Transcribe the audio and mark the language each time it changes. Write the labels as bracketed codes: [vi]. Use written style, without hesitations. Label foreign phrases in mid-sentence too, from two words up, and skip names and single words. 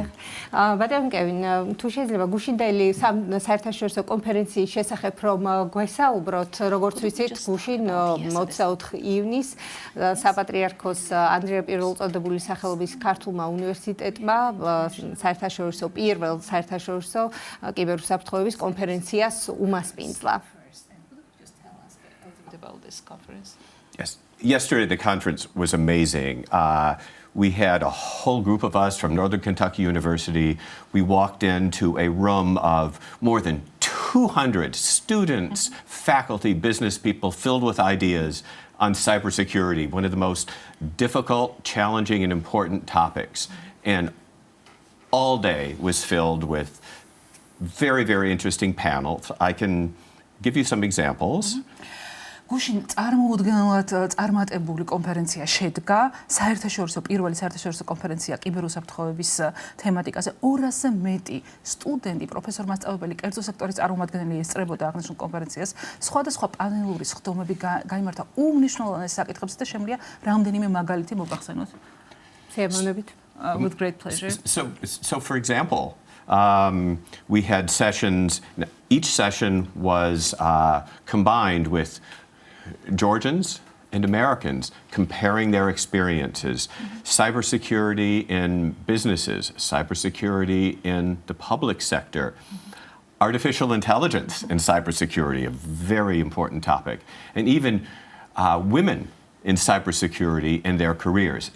[ka] ბატონო კევინ, თუ შეიძლება გუშინდელი საერთაშორისო კონფერენციის შესახებ რომ გვესაუბროთ, როგორც ვიცით, გუშინ 24 ივნისს საპატრიარქოს ანდრია პირველწოდებული სახელობის ქართულმა უნივერსიტეტმა საერთაშორისო პირველ საერთაშორისო კიბერუსაფრთხოების კონფერენციას უმასპინძლა. [en] Yes. Yesterday the conference was amazing. We had a whole group of us from Northern Kentucky University. We walked into a room of more than 200 students, faculty, business people filled with ideas on cybersecurity, one of the most difficult, challenging, and important topics. And all day was filled with very, very interesting panels. I can give you some examples. [ka] გუშინ წარმოუდგენლად წარმატებული კონფერენცია შედგა, პირველი საერთაშორისო კონფერენცია კიბერუსაფრთხოების თემატიკაზე. 200-ზე მეტი სტუდენტი, პროფესორ-მასწავლებელი, კერძო სექტორის წარმომადგენელი ესწრებოდა აღნიშნულ კონფერენციას. სხვადასხვა პანელური სხდომები გაიმართა უმნიშვნელოვანეს საკითხებზე და შემიძლია რამდენიმე მაგალითი მოგახსენოთ. სიამოვნებით. [en] With great pleasure. So for example, we had sessions. Each session was combined with Georgians and Americans comparing their experiences, cybersecurity in businesses, cybersecurity in the public sector, artificial intelligence and cybersecurity, a very important topic, and even women in cybersecurity and their careers.